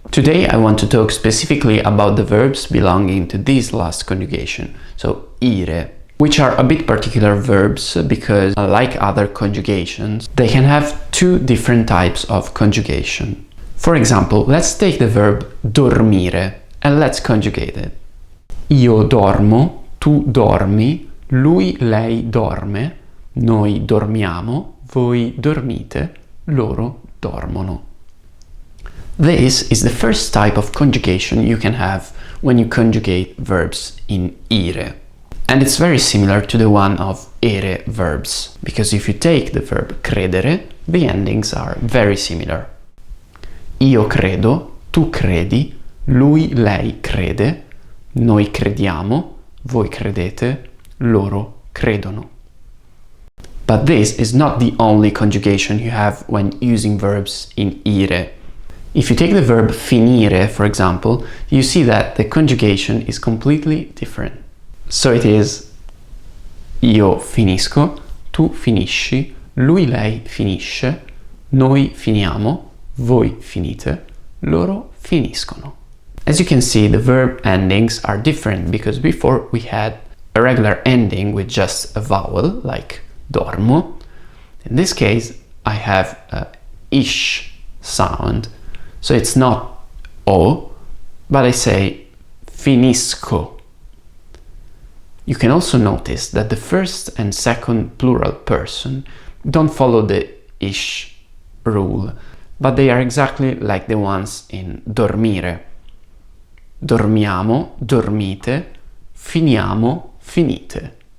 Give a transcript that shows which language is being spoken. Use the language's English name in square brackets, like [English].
[English] Today I want to talk specifically about the verbs belonging to this last conjugation, so ire, which are a bit particular verbs because, unlike other conjugations, they can have 2 different types of conjugation. For example, let's take the verb dormire and let's conjugate it. [Italian] Io dormo, tu dormi, lui, lei dorme, noi dormiamo, voi dormite, loro dormono. [English] This is the first type of conjugation you can have when you conjugate verbs in ire. And it's very similar to the one of ere verbs, because if you take the verb credere, the endings are very similar. [Italian] Io credo, tu credi, lui, lei crede, noi crediamo, voi credete, loro credono. [English] But this is not the only conjugation you have when using verbs in ire. If you take the verb finire, for example, you see that the conjugation is completely different. [Italian] So it is io finisco, tu finisci, lui, lei finisce, noi finiamo, voi finite, loro finiscono. [English] As you can see, the verb endings are different because before we had a regular ending with just a vowel, like dormo. In this case, I have a ish sound, so it's not o, but I say finisco. You can also notice that the first and second plural person don't follow the ish rule, but they are exactly like the ones in dormire. [Italian] Dormiamo, dormite, finiamo, finite.